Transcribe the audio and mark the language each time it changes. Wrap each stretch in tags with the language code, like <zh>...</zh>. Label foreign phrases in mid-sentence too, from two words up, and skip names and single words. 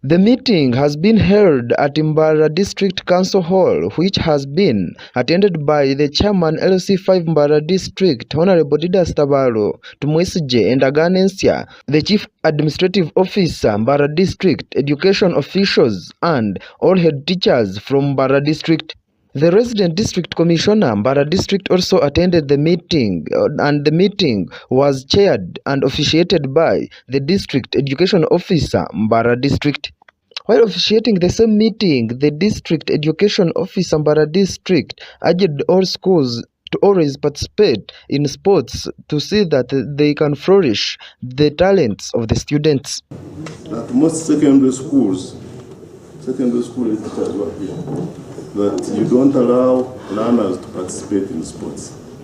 <en>The meeting has been held at Mbara District Council Hall, which has been attended by the chairman LC5 Mbara District, Honorable Didas Tabalo, Tumwesije and Aganensia, the Chief Administrative Officer, Mbara District, education officials, and all head teachers from Mbara District. The resident district commissioner, Mbara District, also attended the meeting, and the meeting was chaired and officiated by the district education officer, Mbara District. While officiating the same meeting, the district education officer, Mbara District, urged all schools to always participate in sports to see that they can flourish the talents of the students. At most secondary school educators work here, that you don't allow learners to participate in sports.</en>